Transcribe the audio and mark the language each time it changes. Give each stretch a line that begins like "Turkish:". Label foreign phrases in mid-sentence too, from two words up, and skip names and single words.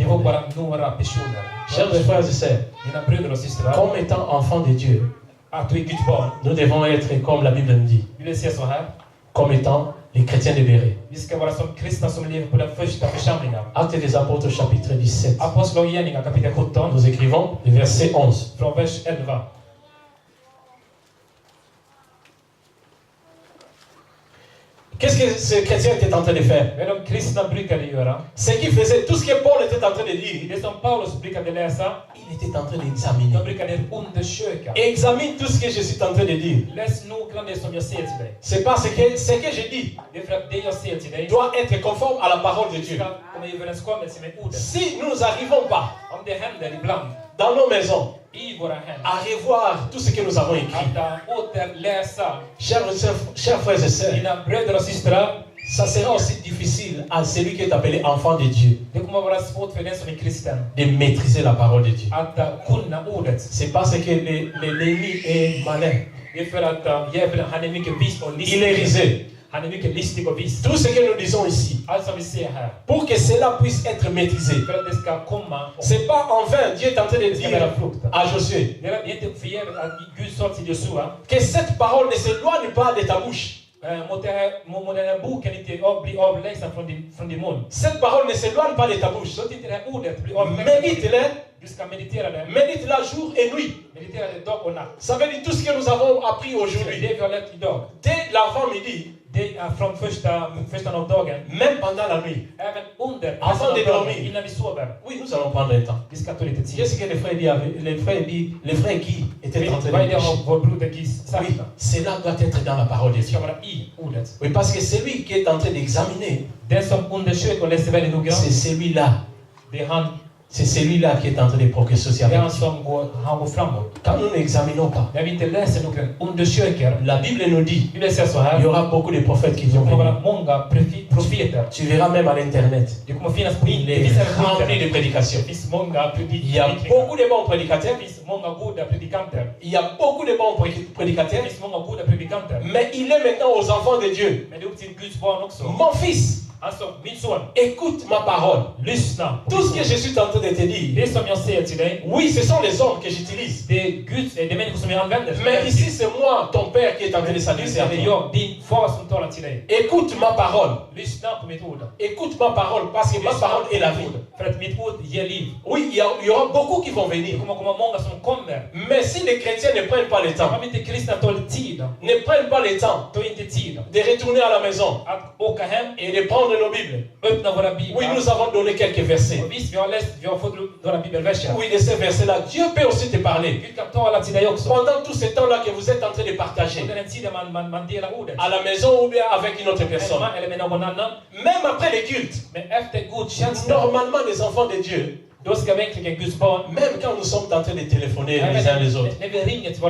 Swedish: Det var
French: répondaient.
Swedish: bara några personer.
French: Chers frères et sœurs,
Swedish: Mina bröder och systrar.
French: comme étant enfants de Dieu,
Swedish: Att du är Guds barn.
French: nous devons être, comme la Bible nous dit,
Swedish: Vi vill säga så här.
French: comme étant les chrétiens de Béret.
Swedish: Vi ska vara som kristna som lever på den första församlingen.
French: Actes des apôtres, chapitre 17.
Swedish: Apostlagärningarna kapitel 17.
French: Nous écrivons le verset 11.
Swedish: Från vers 11.
French: Qu'est-ce que ce chrétien était en train de faire?
Swedish: Vad de kristna brukade göra.
French: Ce qu'il faisait, tout ce que Paul était en train de dire,
Swedish: Det som Paulus brukade läsa.
French: il était en train d'examiner.
Swedish: De brukade undersöka.
French: Examine tout ce que je suis en train de dire.
Swedish: Läs noggrant det som jag säger till dig.
French: C'est parce que ce que je dis
Swedish: Det är för att det jag säger till dig
French: doit être conforme à la parole de Dieu.
Swedish: ska komma i överenskommelse med ordet.
French: Si nous n'arrivons pas
Swedish: Om det händer ibland
French: dans nos maisons
Swedish: i våra hem
French: à revoir tout ce que nous avons écrit,
Swedish: att återläsa
French: chers frères et sœurs,
Swedish: dina bröder och systrar,
French: ça sera aussi difficile à celui qui est appelé enfant de Dieu
Swedish: det kommer vara svårt för den som är kristen
French: de maîtriser la parole de Dieu.
Swedish: att kunna ordet.
French: C'est parce que l'ennemi est malin.
Swedish: Det är för att djävulen, han är mycket vis och
French: Il est
Swedish: listig.
French: rusé.
Swedish: Han är mycket listig och vis.
French: Tout ce que nous disons ici,
Swedish: Allt som vi ser här,
French: pour que cela puisse être maîtrisé,
Swedish: för att det ska komma och
French: c'est pas en vain, Dieu est en train de
Swedish: det ska bära
French: dire
Swedish: frukt.
French: à Josué
Swedish: Det är inte förgäves att Gud sa till Josua,
French: que cette parole ne s'éloigne pas de ta bouche.
Swedish: mot den här boken inte bli avlägsen från din mun.
French: Cette parole ne s'éloigne pas de ta bouche.
Swedish: Så att inte det här ordet blir avlägset.
French: Médite-le,
Swedish: Du ska meditera det.
French: médite-la jour et nuit.
Swedish: Meditera det dag och natt.
French: Ça veut dire tout ce que nous avons appris
Swedish: Det
French: aujourd'hui.
Swedish: vi har lärt idag,
French: Dès l'avant-midi,
Swedish: det är från första av dagen,
French: même pendant la nuit.
Swedish: även under
French: Avant
Swedish: resten av
French: de
Swedish: dagen,
French: dormir.
Swedish: innan vi sover.
French: Oui, nous allons prendre un temps.
Swedish: Vi ska ta lite tid.
French: Qu'est-ce que les frères Guy étaient en train
Swedish: Vad är
French: de
Swedish: det
French: dire?
Swedish: har vår broder Gis sagt?
French: Oui, cela doit être dans la parole de
Swedish: Det ska
French: Dieu.
Swedish: vara i ordet.
French: Oui, parce que celui qui est en train d'examiner,
Swedish: Den som undersöker och läser väldigt
French: c'est
Swedish: noggrant,
French: celui-là.
Swedish: det är han
French: C'est celui-là qui est en train de progresser aussi
Swedish: Det är
French: avec
Swedish: han
French: Dieu.
Swedish: som går framåt.
French: Quand nous n'examinons pas,
Swedish: När vi inte läser noggrant, undersöker,
French: la Bible nous dit,
Swedish: vi vill säga så
French: il y
Swedish: här,
French: aura beaucoup de prophètes qui
Swedish: det
French: vont
Swedish: kommer
French: venir.
Swedish: vara många profeter.
French: Tu verras même à l'internet,
Swedish: Det kommer finnas på
French: il
Swedish: internet. Det
French: est
Swedish: finns även på
French: rempli de
Swedish: internet.
French: prédications.
Swedish: Det finns många
French: Il y a beaucoup de bons prédicateurs,
Swedish: Det finns många goda predikanter.
French: il y a beaucoup de bons
Swedish: Det
French: prédicateurs,
Swedish: finns många goda predikanter.
French: mais il est maintenant aux enfants de Dieu.
Swedish: Men det är upp till Guds barn också.
French: Mon fils,
Swedish: Alltså, min son,
French: écoute ma parole.
Swedish: lyssna på
French: Tout ce
Swedish: min
French: que
Swedish: son.
French: je suis en train de te dire,
Swedish: Det som jag säger till dig,
French: oui, ce sont les hommes que j'utilise.
Swedish: det är människor som jag använder.
French: Mais ici, c'est moi, ton père, qui est en train de
Swedish: Nu
French: s'adresser à
Swedish: är det
French: toi.
Swedish: jag, din far, som talar till dig.
French: Écoute ma parole.
Swedish: Lyssna på mitt ord.
French: Écoute ma parole, parce que ma parole est la vie.
Swedish: För att mitt ord ger liv.
French: Oui, il y aura beaucoup qui vont
Swedish: Det
French: venir.
Swedish: kommer komma många som kommer.
French: Mais si les chrétiens ne prennent pas le temps,
Swedish: Om inte kristna tar tid,
French: ne prennent pas le temps
Swedish: ta inte tid
French: de retourner à la maison
Swedish: att åka hem,
French: et de prendre nos Bibles.
Swedish: öppna våra
French: Oui,
Swedish: biblar.
French: nous avons donné quelques versets.
Swedish: Och visst, vi har fått några bibelverser.
French: Oui, de ces versets-là, Dieu peut aussi te parler.
Swedish: Gud kan tala till dig också.
French: Pendant tout ce temps-là que vous êtes en train de partager,
Swedish: Under den tiden man delar ordet.
French: à la maison ou bien avec une autre personne,
Swedish: Hemma eller med någon annan.
French: même après les cultes,
Swedish: Men efter gudstjänsten,
French: normalement les enfants de Dieu,
Swedish: då ska verkligen Guds barn,
French: même quand nous sommes en train de téléphoner les uns les autres,
Swedish: när vi ringer till våra